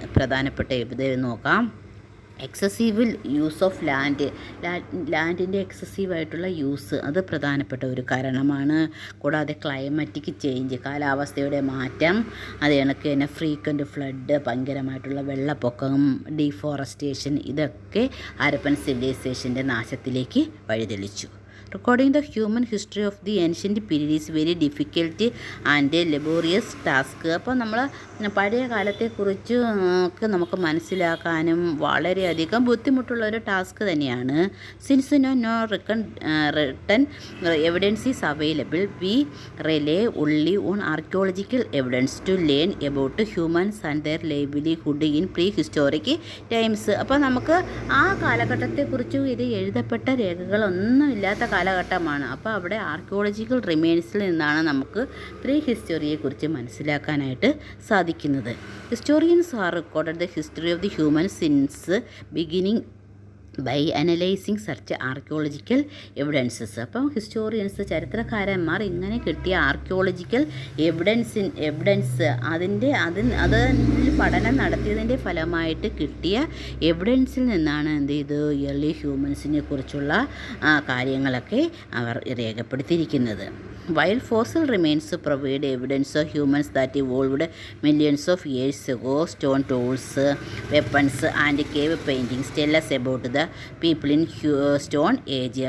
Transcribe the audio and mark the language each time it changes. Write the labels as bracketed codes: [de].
[ml] പ്രധാനപ്പെട്ട ഇത് നോക്കാം. എക്സസീവ് യൂസ് ഓഫ് ലാൻഡിൻ്റെ എക്സസീവായിട്ടുള്ള യൂസ് അത് പ്രധാനപ്പെട്ട ഒരു കാരണമാണ്. കൂടാതെ ക്ലൈമറ്റിക് ചേഞ്ച്, കാലാവസ്ഥയുടെ മാറ്റം, അത് കണക്ക് തന്നെ ഫ്രീക്വൻറ്റ് ഫ്ലഡ്, ഭയങ്കരമായിട്ടുള്ള വെള്ളപ്പൊക്കം, ഡീഫോറസ്റ്റേഷൻ, ഇതൊക്കെ ഹാരപ്പൻ സിവിലൈസേഷൻ്റെ നാശത്തിലേക്ക് വഴിതെളിച്ചു. [en] Recording the human history of the ancient period is very difficult and laborious task. [ml] അപ്പോൾ നമ്മൾ പഴയ കാലത്തെക്കുറിച്ച് ഒക്കെ നമുക്ക് മനസ്സിലാക്കാനും വളരെയധികം ബുദ്ധിമുട്ടുള്ള ഒരു ടാസ്ക് തന്നെയാണ്. [en] Since no written evidence is available, we rely only on archaeological evidence to learn about humans and their livelihood in prehistoric times. [ml] അപ്പോൾ നമുക്ക് ആ കാലഘട്ടത്തെക്കുറിച്ച് ഇത് എഴുതപ്പെട്ട രേഖകളൊന്നും ഇല്ലാത്ത കാലഘട്ടമാണ്. അപ്പോൾ അവിടെ ആർക്കിയോളജിക്കൽ റിമെയിൻസിൽ നിന്നാണ് നമുക്ക് പ്രീ ഹിസ്റ്ററിയെക്കുറിച്ച് മനസ്സിലാക്കാനായിട്ട് സാധിക്കുന്നത്. [en] Historians are recorded the history of the human since beginning by analysing search archaeological evidences. [ml] അപ്പം ഹിസ്റ്റോറിയൻസ്, ചരിത്രകാരന്മാർ ഇങ്ങനെ കിട്ടിയ ആർക്കിയോളജിക്കൽ എവിഡൻസ് അതിൽ പഠനം നടത്തിയതിൻ്റെ ഫലമായിട്ട് കിട്ടിയ എവിഡൻസിൽ നിന്നാണ് എന്ത് ചെയ്തു ഏർലി ഹ്യൂമൻസിനെ കുറിച്ചുള്ള കാര്യങ്ങളൊക്കെ അവർ രേഖപ്പെടുത്തിയിരിക്കുന്നത്. [en] While fossil remains provide evidence of humans that evolved millions of years ago, stone tools, weapons and cave paintings tell us about the people in stone age.